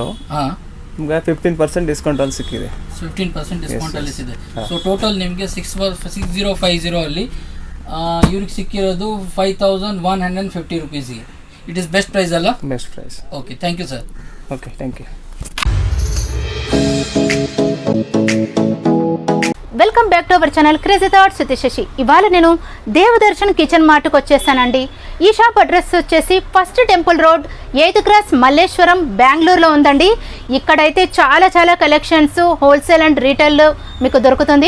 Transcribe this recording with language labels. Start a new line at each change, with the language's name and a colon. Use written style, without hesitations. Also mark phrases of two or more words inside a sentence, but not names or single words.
Kannada: ಹಾಂ, ನಿಮಗೆ 15% ಡಿಸ್ಕೌಂಟಲ್ಲಿ ಸಿಕ್ಕಿದೆ. 15% ಡಿಸ್ಕೌಂಟಲ್ಲಿ ಸಿದೆ.
English: so total
Kannada: ನಿಮಗೆ 6050 ಅಲ್ಲಿ ಇವ್ರಿಗೆ ಸಿಕ್ಕಿರೋದು 5150 ರುಪೀಸಿಗೆ.
English: it is best price ಅಲ್ಲ? best price. okay, thank you sir. okay, thank you. welcome back to our channel Crazy Thoughts with Shashi.
Telugu: ఇవాళ నేను దేవదర్శన్ కిచెన్ మార్ట్కి వచ్చేసానండి. ఈ షాప్ అడ్రస్ వచ్చేసి ఫస్ట్ టెంపుల్ రోడ్, 8th క్రాస్, మల్లేశ్వరం, బెంగళూరులో ఉందండి. ఇక్కడైతే చాలా చాలా
English: collections wholesale and retail
Telugu: మీకు దొరుకుతుంది.